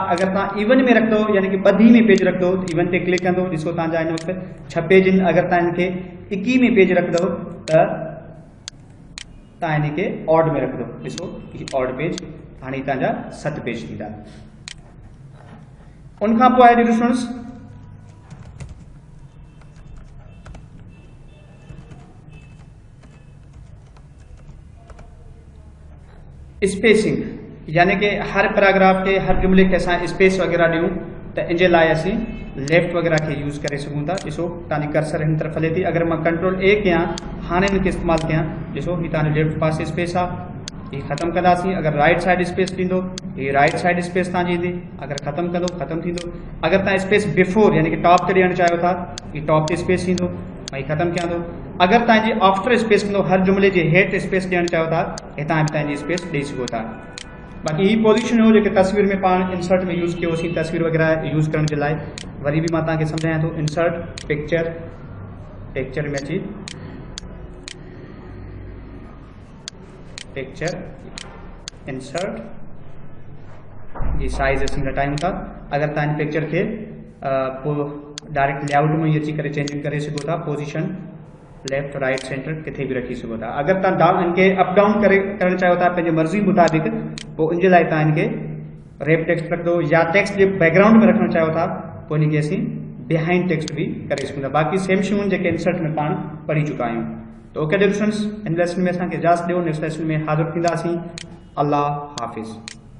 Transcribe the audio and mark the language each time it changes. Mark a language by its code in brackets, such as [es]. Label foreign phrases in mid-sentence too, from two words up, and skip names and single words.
[sd] अगर तव्हां इवन में रखंदो यानी कि ॿधी में पेज रखंदो त इवन ते क्लिक कंदो ॾिसो तव्हांजा हिन वक़्तु 6 पेज आहिनि। अगर तव्हां इनखे 21 में पेज रखंदो त तव्हां इनखे ऑड में रखंदो ॾिसो [en] odd page [sd] हाणे तव्हांजा 7 पेज थींदा। उनखां पोइ आहे ॾिसो स्पेसिंग यानी कि हर पैराग्राफ के हर जुमले के असां स्पेस वगैरह ॾियूं त इन जे लाइ असीं लेफ्ट वगैरह के यूज़ करे सघूं था। ॾिसो तव्हांजी कर्सर हिन तरफ़ हले थी, अगर मां [en] control A [sd] कयां हाणे इनखे इस्तेमालु कयां ॾिसो ही तव्हांजो लेफ्ट पासे स्पेस आहे, ही ख़त्म कंदासीं। अगर [en] right side space [sd] ॾींदो ही [en] right side space [sd] तव्हांजी ईंदी, अगर ख़त्म कंदो ख़त्म थींदो। अगर तव्हां [en] space before [sd] यानी कि टॉप ते ॾियणु चाहियो था ही टॉप ते स्पेस ईंदो ऐं ख़त्म कयां थो। अगर तव्हांजी [en] after space [sd] कंदो हर जुमले जे हेठि स्पेस ॾियणु चाहियो था हितां बि तव्हांजी स्पेस ॾेई सघो था। बाक़ी ही पोजीशन हो जेके तस्वीर में पाण इंसर्ट में यूज़ कयोसीं तस्वीर वगैरह यूज़ करण जे लाइ। वरी भी मां तव्हांखे सम्झायां थो [en] insert picture, [sd] पिक्चर में अची [en] picture insert [sd] जी साइज असीं घटायूं था। अगर तव्हां पिक्चर खे पोइ [en] direct layout [sd] में ही अची करे चेंजिंग करे सघो था, [en] position left right center [sd] किथे भी रखी सघो था। अगर तव्हां डाउन इनके [en] up down [sd] करणु चाहियो था पंहिंजी मर्ज़ी मुताबिक़ पोइ इन जे लाइ तव्हां इनके [en] wrap text [sd] रख दो या टेक्स्ट जे बैकग्राउंड में रखणु चाहियो था पोइ इनखे असीं [en] behind text [sd] भी करे सघूं था। बाक़ी सेम शयूं जेके इंसर्ट में पाण पढ़ी चुका आहियूं। तो [en] OK dear students [sd] इन लेसन में असांखे इजाज़त ॾियो, [en] next lesson [sd] में हाज़िर थींदासीं। [ur] اللہ حافظ.